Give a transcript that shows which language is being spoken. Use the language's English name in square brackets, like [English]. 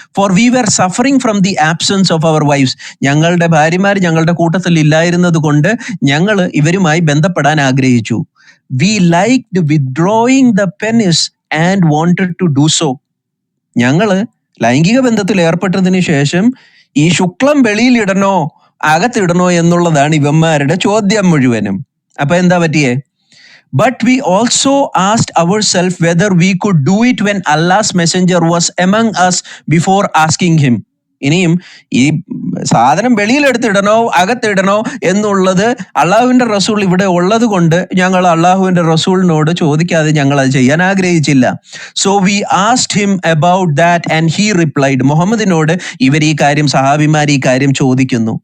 [English] For we were suffering from the absence of our wives. [Malayalam] ഞങ്ങളുടെ ഭാര്യമാർ ഞങ്ങളുടെ കൂട്ടത്തിൽ ഇല്ലായിരുന്നത് കൊണ്ട് ഞങ്ങൾ ഇവരുമായി ബന്ധപ്പെടാൻ ആഗ്രഹിച്ചു. [English] We liked withdrawing the penis and wanted to do so. [Malayalam] ഞങ്ങള് ലൈംഗിക ബന്ധത്തിൽ ഏർപ്പെട്ടതിന് ശേഷം ഈ ശുക്ലം വെളിയിലിടണോ അകത്തിടണോ എന്നുള്ളതാണ് ഇവന്മാരുടെ ചോദ്യം മുഴുവനും. അപ്പൊ എന്താ പറ്റിയേ? [English] But we also asked ourselves whether we could do it when Allah's messenger was among us before asking him. [Malayalam] ഇനിയും ഈ സാധനം വെളിയിലെടുത്തിടണോ അകത്തിടണോ എന്നുള്ളത് അള്ളാഹുവിന്റെ റസൂൽ ഇവിടെ ഉള്ളത് കൊണ്ട് ഞങ്ങൾ അള്ളാഹുവിന്റെ റസൂലിനോട് ചോദിക്കാതെ ഞങ്ങൾ അത് ചെയ്യാൻ ആഗ്രഹിച്ചില്ല. [English] So we asked him about that and he replied. [Malayalam] മുഹമ്മദിനോട് ഇവർ ഈ കാര്യം, സഹാബിമാർ ഈ കാര്യം ചോദിക്കുന്നു.